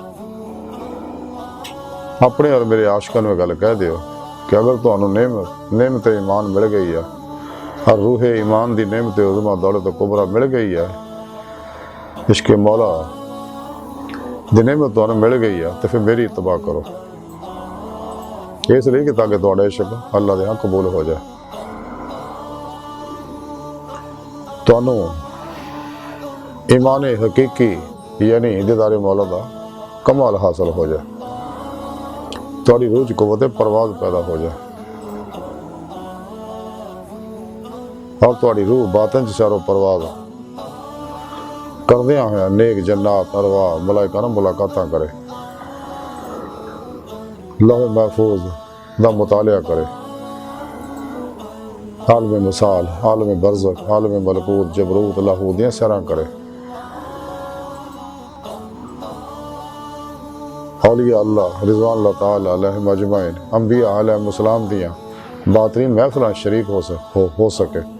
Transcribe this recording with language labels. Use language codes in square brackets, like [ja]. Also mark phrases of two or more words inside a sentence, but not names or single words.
[pa] اپنے اور میرے عاشقاں میں گل کہہ دیو کہ اگر تانوں نعمت ایمان مل گئی ہے اور روح ایمان دی نعمت عظمی دولت کبریٰ مل گئی ہے، عشق مولا دی نعمت تانوں مل گئی ہے تو پھر میری اتباع کرو، اس لیے کہ تاکہ تہاڈا عشق اللہ دے ہاں قبول ہو جائے، تانوں ایمان حقیقی یعنی دیدار مولا دا کمال حاصل ہو جائے، تہاڈی روح چ قوت پرواز پیدا ہو جائے اور تہاڈی روح باطن چ سیر و پرواز کردیاں ہویا نیک جنات ارواح ملائکہ نال ملاقاتاں کرے، لوح محفوظ دا مطالعہ کرے، عالم مثال، عالم برزخ، عالم ملکوت، جبروت، لاہوت دیاں سیراں کرے، [ar] اولیاء اللہ رضوان اللہ تعالی علیہم اجمعین، [pa] انبیاء [ar] علیہم السلام [pa] دیاں باطنی محفلاں شریک ہو سکے